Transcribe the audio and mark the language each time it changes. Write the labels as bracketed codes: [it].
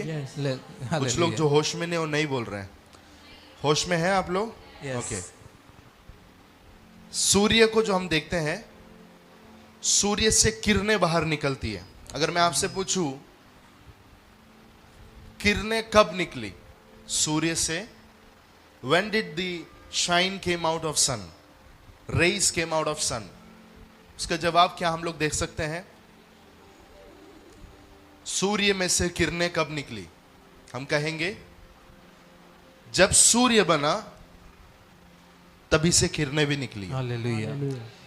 [hi] कुछ लोग जो होश में नहीं वो नहीं बोल रहे हैं। होश में हैं आप लोग? ओके। सूर्य को जो हम देखते हैं, सूर्य से किरणें बाहर निकलती है। अगर मैं आपसे पूछूं किरणें कब निकली सूर्य से? [en] When did the shine came out of sun? Rays came out of sun. [hi] उसका जवाब क्या हम लोग देख सकते हैं? सूर्य में से किरणें कब निकली? हम कहेंगे जब सूर्य बना तभी से किरणें भी निकली है। हालेलुया। हालेलुया।